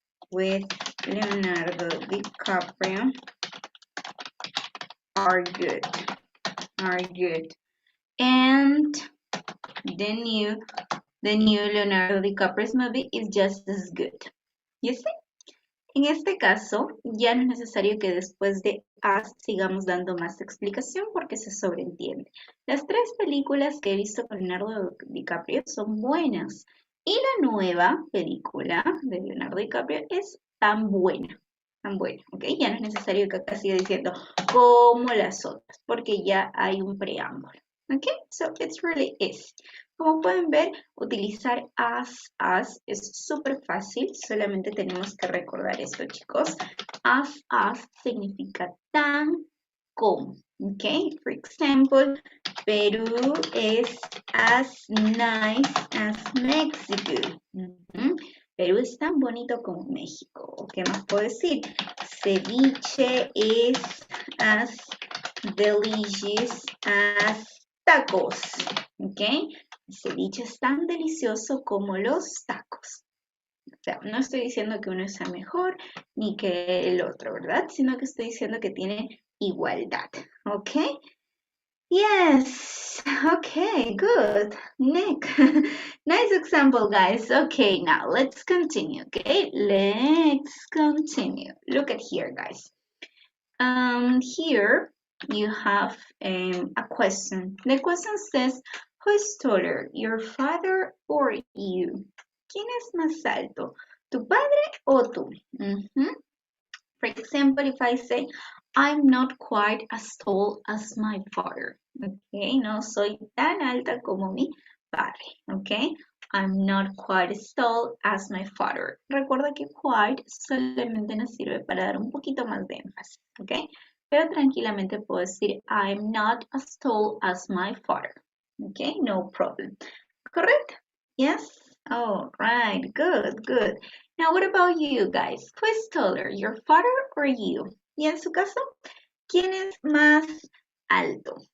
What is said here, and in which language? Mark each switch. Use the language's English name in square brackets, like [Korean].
[English] with Leonardo DiCaprio are good. And the new Leonardo DiCaprio's movie is just as good. You see? [Spanish] En este caso, ya no es necesario que después de as sigamos dando más explicación porque se sobreentiende. Las 3 películas que he visto con Leonardo DiCaprio son buenas. Y la nueva película de Leonardo DiCaprio es tan buena, ¿ok? Ya no es necesario que acá siga diciendo como las otras, porque ya hay un preámbulo, ¿ok? [English] So, it's really easy. [Spanish] Como pueden ver, utilizar as es súper fácil, solamente tenemos que recordar esto, chicos. As significa tan como, ¿ok? [English] For example, Perú es as nice as Mexico. [Spanish] Perú es tan bonito como México. ¿Qué más puedo decir? [English] Ceviche es as delicious as tacos. [Spanish] ¿Ok? El ceviche es tan delicioso como los tacos. O sea, no estoy diciendo que uno sea mejor ni que el otro, ¿verdad? Sino que estoy diciendo que tiene igualdad. [English] ¿Ok? Yes. Okay, good. Nick. Nice example, guys. Okay, now let's continue. Okay, let's continue. Look at here, guys. Here you have a question. The question says, who is taller, your father or you? [Spanish] ¿Quién es más alto, tu padre o tú? [English] For example, if I say, I'm not quite as tall as my father. [Spanish] Okay, no soy tan alta como mi padre. [English] Okay, I'm not quite as tall as my father. [Spanish] Recuerda que quite solamente nos sirve para dar un poquito más de énfasis. [English] Okay, [Spanish] pero tranquilamente puedo decir, [English] I'm not as tall as my father. Okay, no problem. Correct? Yes? All right, good, good. Now, what about you guys? Who is taller, your father or you? [Spanish] Y en su caso, ¿quién es más alto?